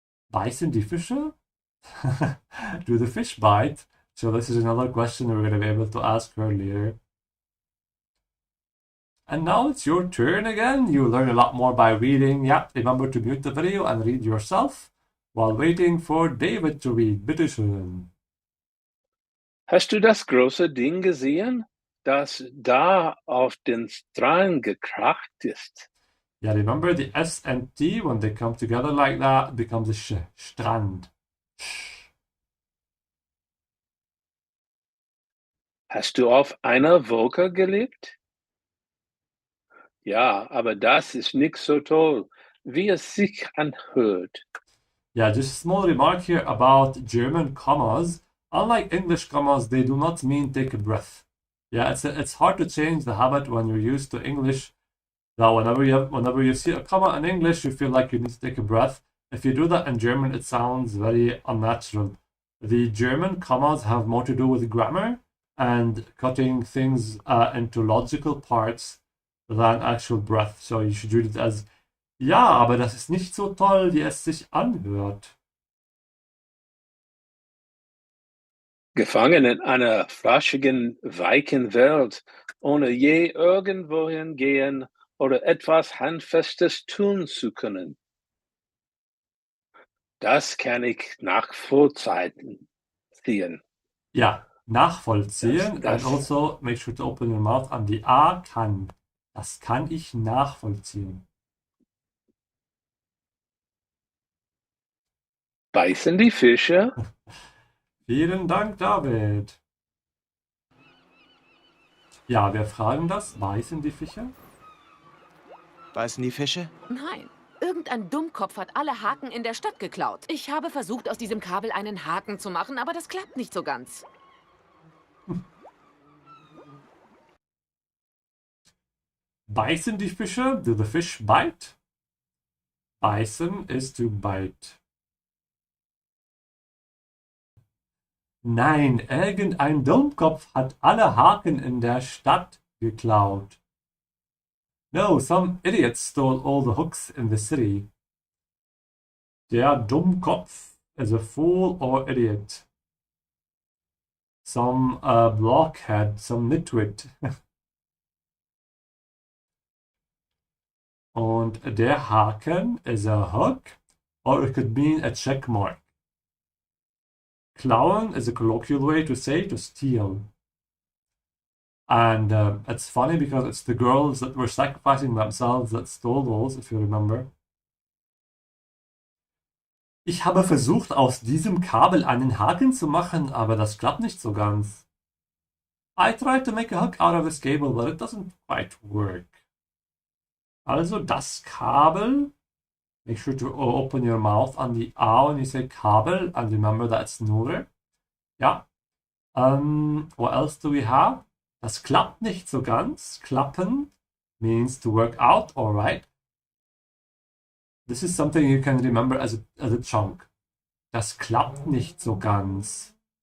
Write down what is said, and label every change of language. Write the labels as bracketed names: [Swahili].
[German] Beißen die Fische? [English] Do the fish bite? So this is another question we're going to be able to ask her later. And now it's your turn again. You learn a lot more by reading. Yeah, remember to mute the video and read yourself while waiting for David to read. [German] Bitte schön. Hast du das große Ding gesehen, das da auf den Strand gekracht ist? [English] Yeah, remember the S and T, when they come together like that, it becomes a sh. Strand. Sh. [German] Hast du auf einer Wolke gelebt? Ja, aber das ist nicht so toll, wie es sich anhört. [English] Yeah, just a small remark here about German commas. Unlike English commas, they do not mean take a breath. Yeah, it's hard to change the habit when you're used to English. That whenever you see a comma in English, you feel like you need to take a breath. If you do that in German, it sounds very unnatural. The German commas have more to do with grammar and cutting things into logical parts than actual breath. So you should read it as, [German] ja, aber das ist nicht so toll, wie es sich anhört. Gefangen in einer flaschigen, weichen Welt, ohne je irgendwohin gehen oder etwas Handfestes tun zu können. Das kann ich nachvollziehen. Ja, nachvollziehen. And Das [English] also make sure to open your mouth [German] an die A kann. Das kann ich nachvollziehen. beißen die Fische. Vielen Dank, David. Ja, wir fragen das. Beißen die Fische? Beißen die Fische? Nein. Irgendein Dummkopf hat alle Haken in der Stadt geklaut. Ich habe versucht, aus diesem Kabel einen Haken zu machen, aber das klappt nicht so ganz. Beißen die Fische? [English] Do the fish bite? Beißen is to bite. [German] Nein, irgendein Dummkopf hat alle Haken in der Stadt geklaut. [English] No, some idiot stole all the hooks in the city. [German] Der Dummkopf [English] is a fool or idiot. Some blockhead, some nitwit. [German] Und der Haken [English] is a hook, or it could mean a check mark. Klauen is a colloquial way to say to steal. And it's funny because it's the girls that were sacrificing themselves that stole those, if you remember. [German] Ich habe versucht, aus diesem Kabel einen Haken zu machen, aber das klappt nicht so ganz. [English] I tried to make a hook out of this cable, but it doesn't quite work. Also [German] das Kabel, [English] make sure to open your mouth on the A when you say Kabel, and remember that's Nur. Ja. What else do we have? [German] Das klappt nicht so ganz. [English] Klappen means to work out, alright. This is something you can remember as a chunk. [German] Das klappt nicht so ganz.